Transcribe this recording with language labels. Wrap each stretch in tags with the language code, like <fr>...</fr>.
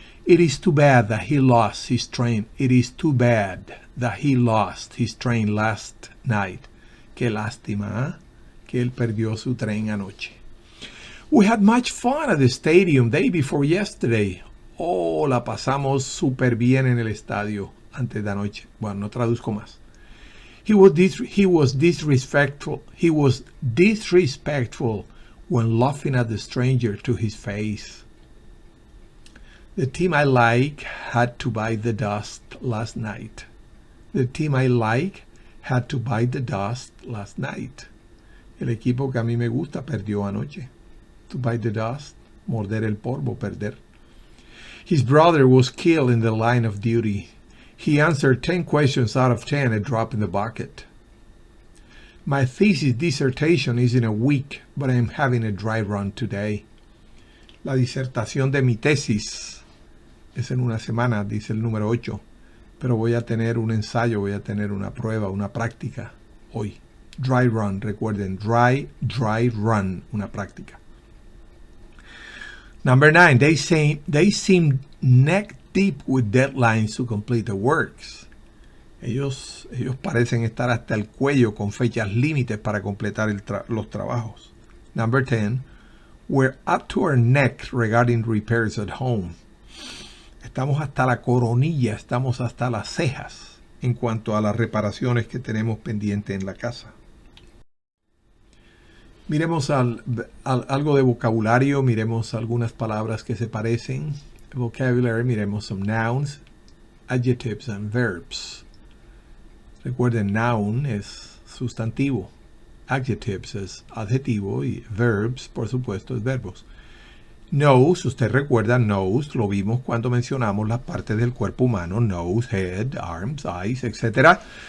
<en>It is too bad that he lost his train. It is too bad that he lost his train last night.</en> <es>Qué lástima, ¿eh? Que él perdió su tren anoche.</es> <en>We had much fun at the stadium day before yesterday.</en> <es>Oh, la pasamos súper bien en el estadio antes de anoche. Bueno, no traduzco más.</es> <en>He was disrespectful. He was disrespectful when laughing at the stranger to his face. The team I like had to bite the dust last night. The team I like had to bite the dust last night.</en> <es>El equipo que a mí me gusta perdió anoche.</es> <en>To bite the dust,</en> <es>morder el polvo, perder.</es> <en>His brother was killed in the line of duty. He answered 10 questions out of 10, a drop in the bucket. My thesis dissertation is in a week, but I'm having a dry run today.</en> <es>La disertación de mi tesis es en una semana, dice el número 8, pero voy a tener un ensayo, voy a tener una prueba, una práctica hoy. Dry run, recuerden, dry run, una práctica.</es> <en>Number 9, they seem neck deep with deadlines to complete the works.</en> <es>Ellos parecen estar hasta el cuello con fechas límites para completar los trabajos.</es> <en>Number 10, we're up to our neck regarding repairs at home.</en> <es>Estamos hasta la coronilla, estamos hasta las cejas en cuanto a las reparaciones que tenemos pendiente en la casa. Miremos algo de vocabulario, miremos algunas palabras que se parecen.</es> <en>Vocabulary,</en> <es>miremos</es> <en>some nouns, adjectives and verbs.</en> <es>Recuerden, noun es sustantivo, adjectives es adjetivo y verbs, por supuesto, es verbos. Nose, usted recuerda, nose, lo vimos cuando mencionamos las partes del cuerpo humano, nose, head, arms, eyes, etc.</es>